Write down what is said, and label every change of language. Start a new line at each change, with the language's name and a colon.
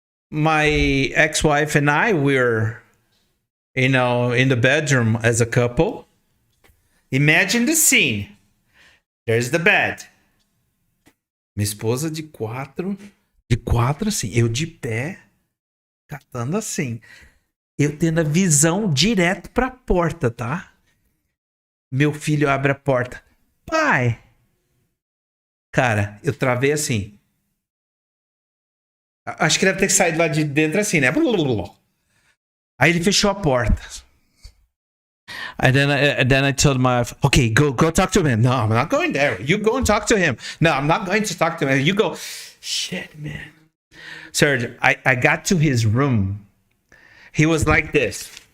English: My ex-wife and I were, in the bedroom as a couple. Imagine the scene. There's the bed.
Portuguese: Minha esposa de quatro assim, eu de pé, catando assim. Eu tendo a visão direto pra porta, tá? Meu filho abre a porta. Pai! Cara, eu travei assim. Acho que deve ter saído lá de dentro assim, né? Aí ele fechou a porta.
English: And then I told my wife, okay, go talk to him. No, I'm not going there. You go and talk to him. No, I'm not going to talk to him. You go. Shit, man. Sergio, I got to his room. He was like this.